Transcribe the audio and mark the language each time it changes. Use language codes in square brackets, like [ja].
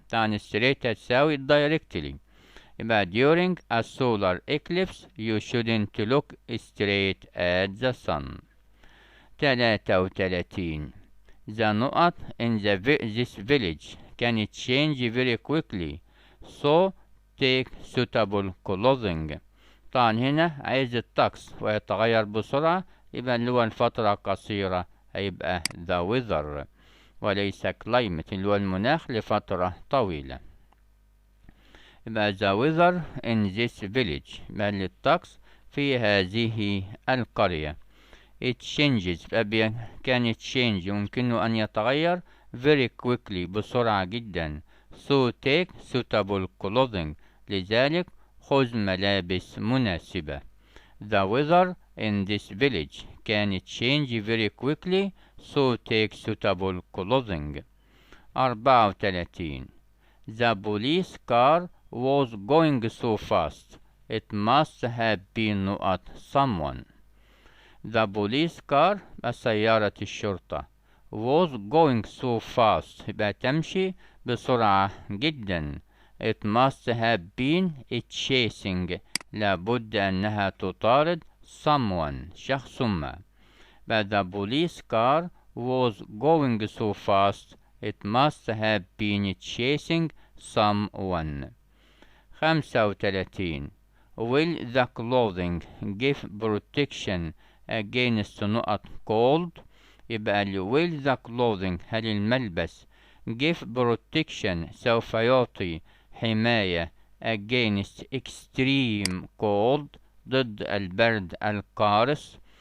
[ar] طبعا [en] straight [ar] تساوي [en] directly. [ar] يبقى [en] during a solar eclipse you shouldn't look straight at the sun. 33. The [ar] نقط [en] in this village can change very quickly so take suitable clothing. [ar] طبعا هنا عايز الطقس ويتغير بسرعة يبقى اللي هو الفترة قصيرة هيبقى [en] the weather [ar] وليس climate اللي هو المناخ لفترة طويلة. يبقى [en] the weather in this village [ar] يبقى الطقس في هذه القرية. [en] it changes [ar] كان [en] change [ar] يمكنه أن يتغير [en] very quickly [ar] بسرعة جدا [en] so take suitable clothing [ar] لذلك خذ ملابس مناسبة. [en] The weather in this village can change very quickly so take suitable clothing. 34. The police car was going so fast it must have been not someone. The police car [ar] سيارة الشرطة [en] was going so fast [ar] يبقى تمشي بسرعة جدا [en] it must have been chasing. [ar] لابد أنها تطارد [en] someone. [ar] شخص ما. [en] But the police car was going so fast. It must have been chasing someone. 35. Will the clothing give protection against [ar] نقط [en] cold؟ [ar] يبقى [en] will the clothing [ar] هل الملبس [en] give protection [ar] سوف يعطي حماية [en] against extreme cold [ar] ضد البرد القارس.